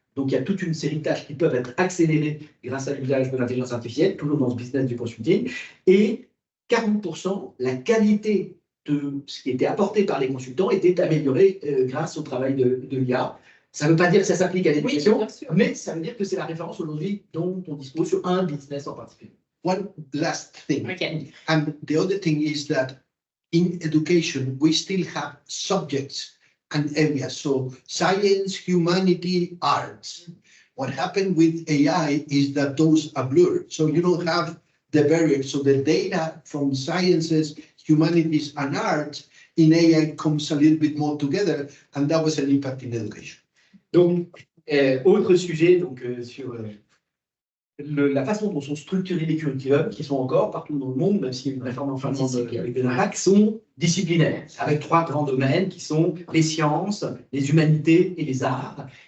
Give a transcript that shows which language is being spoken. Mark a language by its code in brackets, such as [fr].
[fr] Donc, il y a toute une série de tâches qui peuvent être accélérées grâce à l'usage de l'intelligence artificielle, toujours dans ce business du consulting. Et 40%, la qualité de ce qui était apporté par les consultants était améliorée grâce au travail de l'IA. Ça ne veut pas dire que ça s'applique à l'éducation, oui, mais ça veut dire que c'est la référence aujourd'hui dont on dispose sur un business en particulier. [en] One last thing, Okay. And the other thing is that in education, we still have subjects and areas. So science, humanity, arts. What happened with AI is that those are blurred. So you don't have the barrier. So the data from sciences, humanities, and arts in AI comes a little bit more together, and that was an impact in education. [fr] Donc, autre sujet donc, sur la façon dont sont structurés les curriculums, qui sont encore partout dans le monde, même s'il y a une réforme en Finlande avec des impacts, sont disciplinaires, avec 3 grands domaines qui sont les sciences, les humanités et les arts.